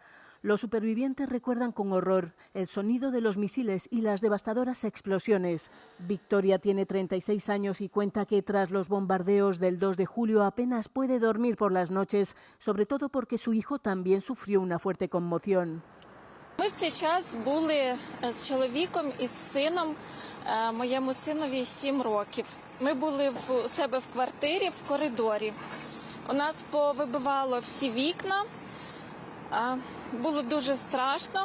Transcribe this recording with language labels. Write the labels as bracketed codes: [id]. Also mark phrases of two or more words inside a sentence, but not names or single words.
[es] Los supervivientes recuerdan con horror el sonido de los misiles y las devastadoras explosiones. Victoria tiene 36 años y cuenta que tras los bombardeos del 2 de julio apenas puede dormir por las noches, sobre todo porque su hijo también sufrió una fuerte conmoción. [uk] Ми в цей час були з чоловіком і з сином. Моєму синові 7 років. Ми були у себе в квартирі, в коридорі. У нас повибивало всі вікна. Було дуже страшно.